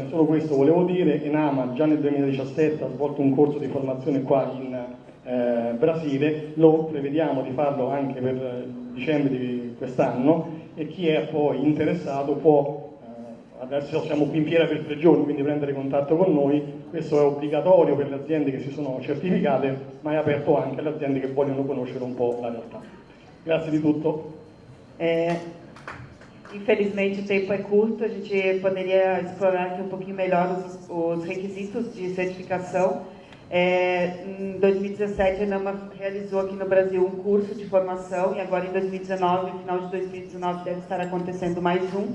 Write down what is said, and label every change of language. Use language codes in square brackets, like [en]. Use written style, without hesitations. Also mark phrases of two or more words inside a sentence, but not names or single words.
[it] Solo questo volevo dire. Enama già nel 2017 ha svolto un corso di formazione qua in Brasile, lo prevediamo di farlo anche per dicembre di quest'anno, e chi è poi interessato può, adesso siamo qui in fiera per 3 giorni, quindi prendere contatto con noi. Questo è obbligatorio per le aziende che si sono certificate, ma è aperto anche alle aziende che vogliono conoscere un po' la realtà. Grazie di tutto. [pt] Infelizmente o tempo é curto, a gente poderia explorar aqui um pouquinho melhor os requisitos de certificação. Em 2017 a Enama realizou aqui no Brasil um curso de formação, e agora em 2019, no final de 2019, deve estar acontecendo mais um.